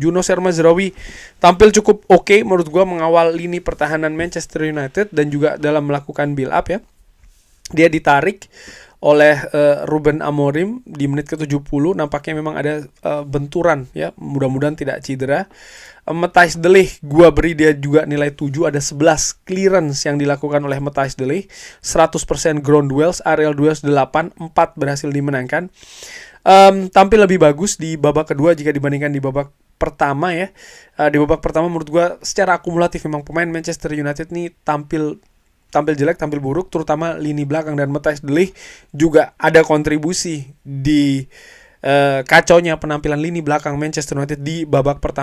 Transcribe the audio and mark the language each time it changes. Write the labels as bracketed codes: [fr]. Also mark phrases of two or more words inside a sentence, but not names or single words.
[id] Noussair Mazraoui tampil cukup oke menurut gue mengawal lini pertahanan Manchester United dan juga dalam melakukan [en] build up [id] ya. Dia ditarik oleh Ruben Amorim di menit ke-70, nampaknya memang ada benturan ya, mudah-mudahan tidak cedera. Matthijs de Ligt, gua beri dia juga nilai 7, ada 11 clearance yang dilakukan oleh Matthijs de Ligt, 100% [en] ground duels, aerial duels [id] 8, 4 berhasil dimenangkan. Tampil lebih bagus di babak kedua jika dibandingkan di babak pertama ya. Di babak pertama menurut gua secara akumulatif memang pemain Manchester United nih tampil jelek, tampil buruk, terutama lini belakang, dan Matthijs de Ligt juga ada kontribusi di kacaunya penampilan lini belakang Manchester United di babak pertama.